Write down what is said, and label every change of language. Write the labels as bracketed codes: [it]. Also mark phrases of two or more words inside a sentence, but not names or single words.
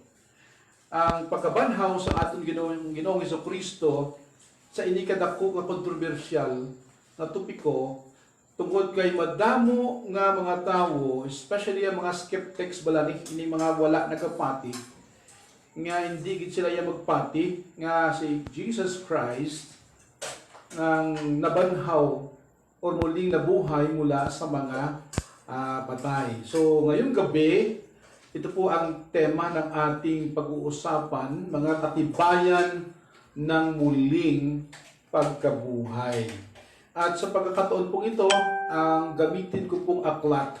[hil] Ang pagkabanhaw sa aton Ginoong Hesukristo sa inikadako nga kontrobersyal na topiko tungkol kay madamo nga mga tawo, especially ang mga skeptics balani, ini mga wala nagapati, nga hindi gid sila yang magpati nga si Jesus Christ ang nabanhaw o [tl] muling nabuhay mula sa mga patay. So ngayong gabi, ito po ang tema ng ating pag-uusapan, mga katibayan ng muling pagkabuhay. At sa pagkakataon pong ito, ang gamitin ko pong aklat.